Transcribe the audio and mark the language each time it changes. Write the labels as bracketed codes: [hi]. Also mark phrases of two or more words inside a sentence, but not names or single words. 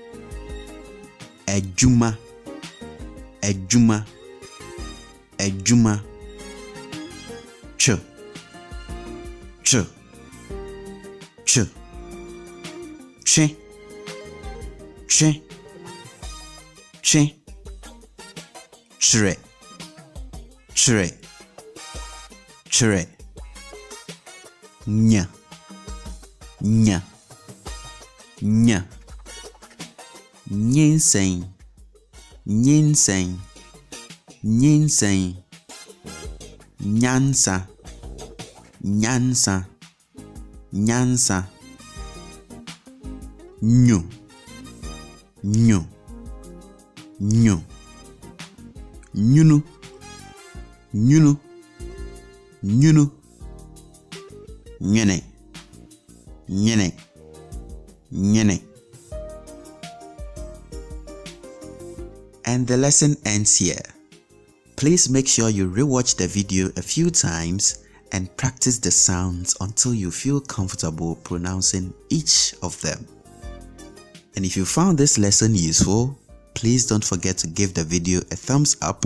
[ak] ejuma, ejuma, ejuma, ch, ch, ch, chi, chi, chi, chre, chre, chre, nya, nya, nya, nyinseng, nyinseng, nyinseng, nyansa, nyansa, nyansa, nyu, nyu, nyu, nyunu, nyunu, nyunu, nyene, nyene, nyene, [en] And the lesson ends here. Please make sure you rewatch the video a few times and practice the sounds until you feel comfortable pronouncing each of them. And if you found this lesson useful, please don't forget to give the video a thumbs up.